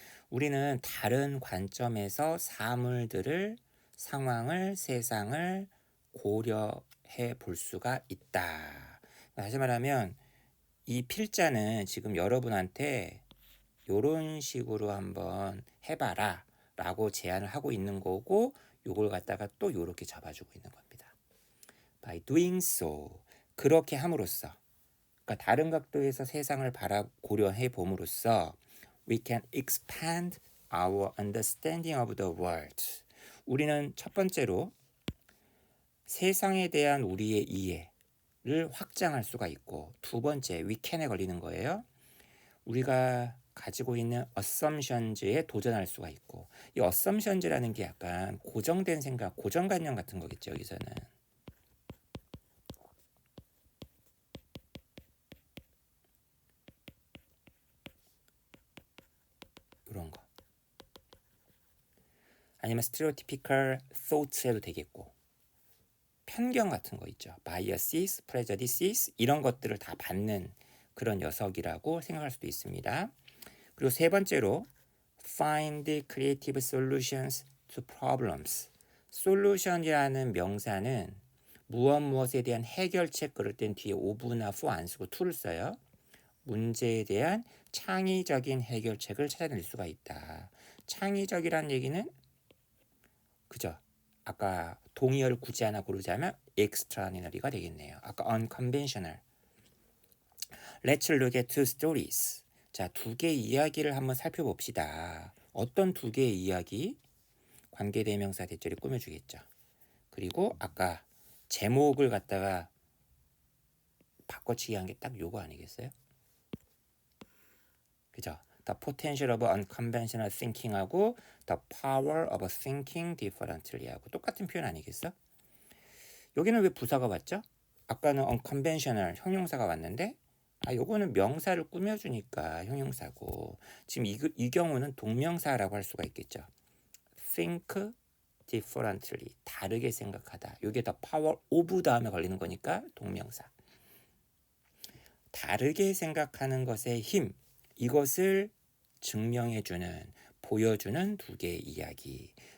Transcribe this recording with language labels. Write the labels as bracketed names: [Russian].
[Korean] 우리는 다른 관점에서 사물들을, 상황을, 세상을 고려해 볼 수가 있다. 다시 말하면 이 필자는 지금 여러분한테 이런 식으로 한번 해봐라 라고 제안을 하고 있는 거고 요걸 갖다가 또 요렇게 잡아주고 있는 겁니다. [English] By doing so, [Korean] 그렇게 함으로써, 그러니까 다른 각도에서 세상을 고려해 봄으로써 [English] we can expand our understanding of the world. [Korean] 우리는 첫 번째로 세상에 대한 우리의 이해를 확장할 수가 있고, 두 번째 [English] we can [Korean] 에 걸리는 거예요. 우리가 가지고 있는 assumptions에 도전할 수가 있고, 이 assumptions라는 게 약간 고정된 생각, 고정관념 같은 거겠죠. 여기서는 이런 거, 아니면 [English] stereotypical thoughts [Korean] 해도 되겠고, 편견 같은 거 있죠. biases, prejudices 이런 것들을 다 받는 그런 녀석이라고 생각할 수도 있습니다. 그리고 세 번째로 [English] find creative solutions to problems. [Korean] solution이라는 명사는 무엇에 대한 해결책 그럴 땐 뒤에 of나 for 안 쓰고 to를 써요. 문제에 대한 창의적인 해결책을 찾아낼 수가 있다. 창의적이란 얘기는 그죠? 아까 동의어를 굳이 하나 고르자면 extraordinary가 되겠네요. 아까 unconventional. [English] Let's look at two stories. [Korean] 자, 두 개의 이야기를 한번 살펴봅시다. 어떤 두 개의 이야기? 관계대명사 대절이 꾸며주겠죠. 그리고 아까 제목을 갖다가 바꿔치기 한 게 딱 요거 아니겠어요? 그죠? [English] The potential of unconventional thinking [Korean] 하고 [English] the power of thinking differently [Korean] 하고 똑같은 표현 아니겠어? 여기는 왜 부사가 왔죠? 아까는 unconventional 형용사가 왔는데 요거는 명사를 꾸며주니까 형용사고, 지금 이 경우는 동명사라고 할 수가 있겠죠. [English] think differently, [Korean] 다르게 생각하다. 이게 더 power of 다음에 걸리는 거니까 동명사. 다르게 생각하는 것의 힘, 이것을 증명해주는, 보여주는 두 개의 이야기.